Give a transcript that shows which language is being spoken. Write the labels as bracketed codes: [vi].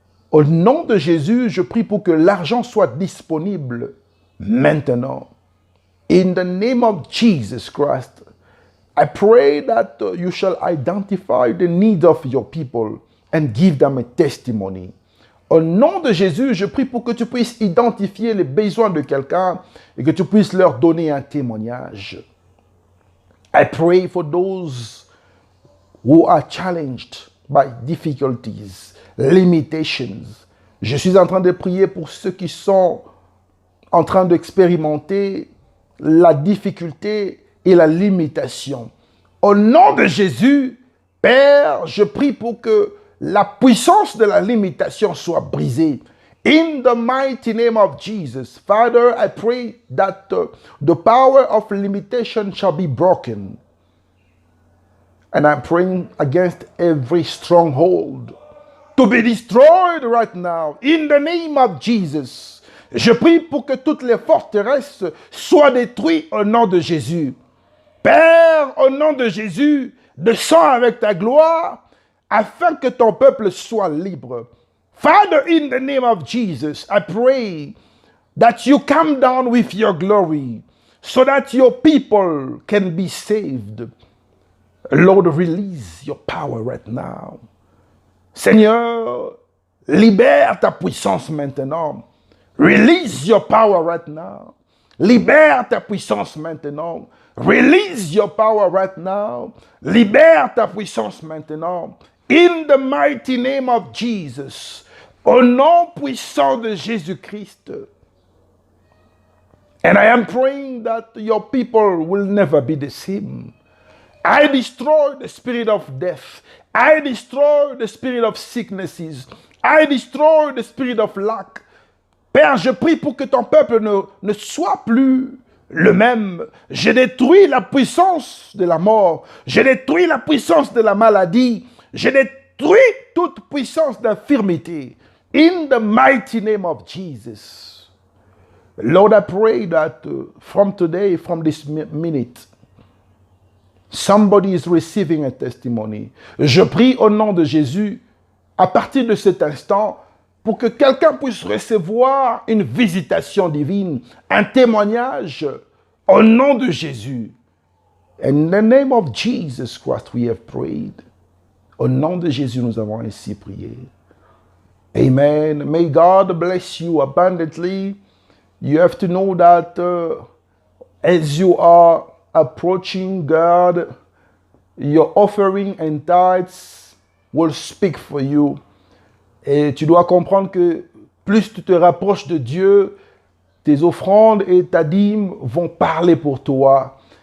[fr] Au nom de Jésus, je prie pour que l'argent soit disponible maintenant. [en] In the name of Jesus Christ, I pray that you shall identify the needs of your people and give them a testimony. [fr] Au nom de Jésus, je prie pour que tu puisses identifier les besoins de quelqu'un et que tu puisses leur donner un témoignage. [en] I pray for those who are challenged by difficulties, limitations. [fr] Je suis en train de prier pour ceux qui sont en train d'expérimenter la difficulté et la limitation. Au nom de Jésus, Père, je prie pour que la puissance de la limitation soit brisée. [en] In the mighty name of Jesus, Father, I pray that the power of limitation shall be broken. And I'm praying against every stronghold to be destroyed right now. In the name of Jesus, [fr] je prie pour que toutes les forteresses soient détruites au nom de Jésus. Père, au nom de Jésus, descends avec ta gloire afin que ton peuple soit libre. [en] Father, in the name of Jesus, I pray that you come down with your glory so that your people can be saved. Lord, release your power right now. [fr] Seigneur, libère ta puissance maintenant. [en] Release your power right now. [fr] Libère ta puissance maintenant. [en] Release your power right now. [fr] Libère ta puissance maintenant. [en] In the mighty name of Jesus. [fr] Au nom puissant de Jésus-Christ. [en] And I am praying that your people will never be the same. I destroy the spirit of death. I destroy the spirit of sicknesses. I destroy the spirit of lack. [fr] Père, je prie pour que ton peuple ne soit plus le même. Je détruis la puissance de la mort. Je détruis la puissance de la maladie. Je détruis toute puissance d'infirmité. [en] In the mighty name of Jesus. Lord, I pray that from today, from this minute, somebody is receiving a testimony. [fr] Je prie au nom de Jésus, à partir de cet instant, pour que quelqu'un puisse recevoir une visitation divine, un témoignage au nom de Jésus. [en] In the name of Jesus Christ, we have prayed. [fr] Au nom de Jésus, nous avons ainsi prié. [en] Amen. May God bless you abundantly. You have to know that as you are approaching God, your offering and tithes will speak for you. [fr] Et tu dois comprendre que plus tu te rapproches de Dieu, tes offrandes et ta dîme vont parler pour toi.